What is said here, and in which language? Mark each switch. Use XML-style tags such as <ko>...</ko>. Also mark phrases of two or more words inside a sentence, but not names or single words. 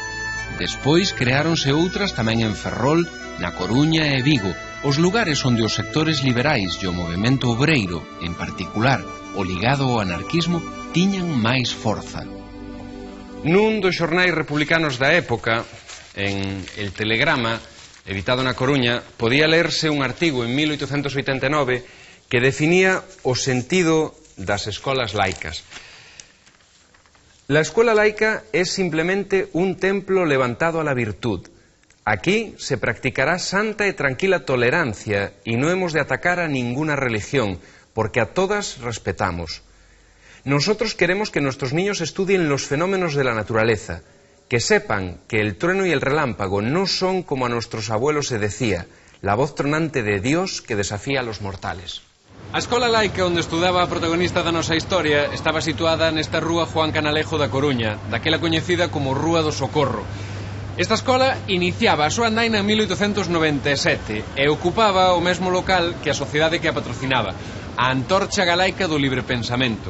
<gl>Despois creáronse outras tamén en Ferrol, na Coruña e Vigo, os lugares onde os sectores liberais e o movemento obreiro, en particular o ligado ao anarquismo, tiñan máis forza. Nun dos xornais republicanos da época, en El Telegrama, editado na Coruña, podía lerse un artigo en 1889 que definía o sentido das escolas laicas.</gl> <es>La escuela laica es simplemente un templo levantado a la virtud. Aquí se practicará santa y tranquila tolerancia y no hemos de atacar a ninguna religión, porque a todas respetamos. Nosotros queremos que nuestros niños estudien los fenómenos de la naturaleza, que sepan que el trueno y el relámpago no son como a nuestros abuelos se decía, la voz tronante de Dios que desafía a los mortales.</es> <gl>A escola laica onde estudaba a protagonista da nosa historia estaba situada nesta rúa Juan Canalejo da Coruña, daquela coñecida como Rúa do Socorro. Esta escola iniciaba a súa andaina en 1897 e ocupaba o mesmo local que a sociedade que a patrocinaba, a Antorcha Galaica do Libre Pensamento.</gl>